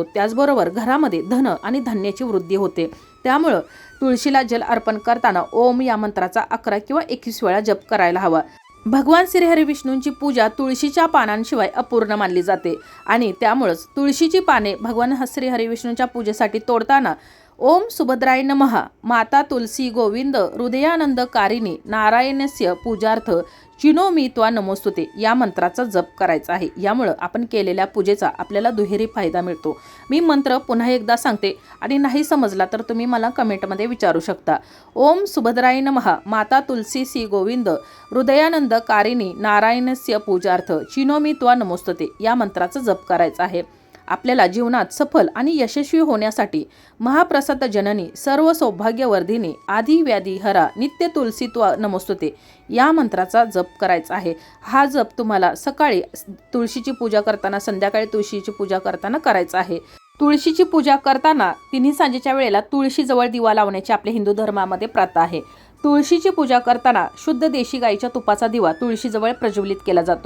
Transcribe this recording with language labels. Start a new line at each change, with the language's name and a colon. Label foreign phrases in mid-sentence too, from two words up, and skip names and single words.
Marathi: त्याचबरोबर घरामध्ये धन आणि धान्याची वृद्धी होते. त्यामुळं तुळशीला जल अर्पण करताना ओम या मंत्राचा 11 किंवा 21 वेळा जप करायला हवा. भगवान श्रीहरी विष्णूंची पूजा तुळशीच्या पानांशिवाय अपूर्ण मानली जाते आणि त्यामुळंच तुळशीची पाने भगवान श्रीहरी विष्णूंच्या पूजेसाठी तोडताना
Sanskrit: ओम सुभद्राय नमः, माता तुलसी गोविंद हृदयानंद कारिणी नारायणस्य पूजार्थ चिनो मी त्वा नमोस्तुते
Marathi: या मंत्राचा जप करायचा आहे. यामुळं आपण केलेल्या पूजेचा आपल्याला दुहेरी फायदा मिळतो. मी मंत्र पुन्हा एकदा सांगते आणि नाही समजला तर तुम्ही मला कमेंटमध्ये विचारू शकता.
Sanskrit: ओम सुभद्राय नमः, माता तुलसी सी गोविंद हृदयानंद कारिणी नारायणस्य पूजार्थ चिनो मी त्वा नमोस्तुते
Marathi: या मंत्राचा जप करायचा आहे. आपल्याला जीवनात सफल आणि यशस्वी होण्यासाठी
Sanskrit: महाप्रसाद जननी सर्व सौभाग्यवर्धिनी आदि व्याधी हरा नित्य तुलसीत्वा नमोस्तुते
Marathi: या मंत्राचा जप करायचा आहे. हा जप तुम्हाला सकाळी तुळशीची पूजा करताना, संध्याकाळी तुळशीची पूजा करताना करायचा आहे. तुळशीची पूजा करताना तिन्ही सांजेच्या वेळेला तुळशीजवळ दिवा लावण्याची आपल्या हिंदू धर्मामध्ये प्रथा आहे. तुळशीची पूजा करताना शुद्ध देशी गाईच्या तुपाचा दिवा तुळशीजवळ प्रज्वलित केला जातो.